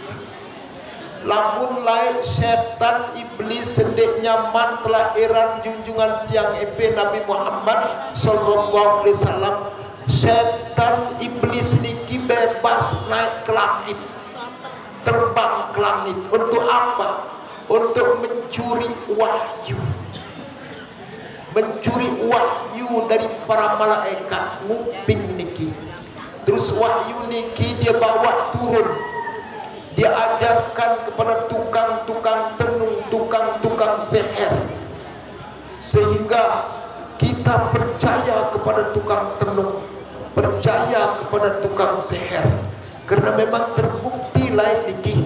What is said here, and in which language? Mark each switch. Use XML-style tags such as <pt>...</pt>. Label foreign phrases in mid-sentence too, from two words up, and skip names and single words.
<sas>Lamun lain setan iblis sedek nyaman kelahiran junjungan tiang EP Nabi Muhammad</sas> <ar>صلى الله عليه وسلم.</ar> <id>Setan iblis niki bebas naik ke langit, terbang ke langit. Untuk apa? Untuk mencuri wahyu, mencuri wahyu dari para malaikat nguping niki. Terus wahyu niki dia bawa turun, dia ajarkan kepada tukang-tukang tenung, tukang-tukang seher, sehingga kita percaya kepada tukang tenung, percaya kepada tukang seher, karena memang terbukti lain niki.</id>